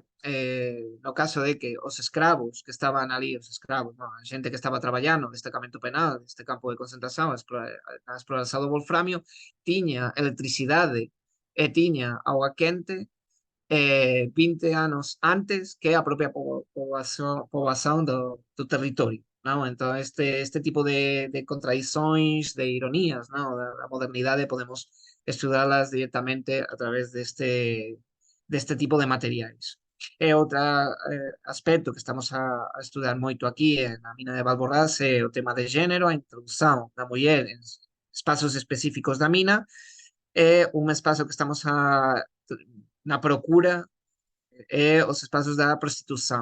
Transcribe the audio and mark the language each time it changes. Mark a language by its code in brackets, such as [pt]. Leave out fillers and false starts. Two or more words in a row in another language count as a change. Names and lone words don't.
[gl] No caso de que os escravos que estaban ali, a xente que estaba traballando no destacamento penal, neste campo de concentración, na exploración do wolframio, tiña electricidade e tiña auga quente 20 anos antes que a propia poboación do territorio. [pt] não? Então, este tipo de contradições, de ironias, não? Da modernidade, podemos estudá-las diretamente a través deste tipo de materiais. [gl] E outro aspecto que estamos a estudar moito aquí na mina de Valborrás é o tema de género, a [pt] introdução da mulher [gl] en espazos específicos da mina, é un espazo que estamos na procura é os espazos da prostitución.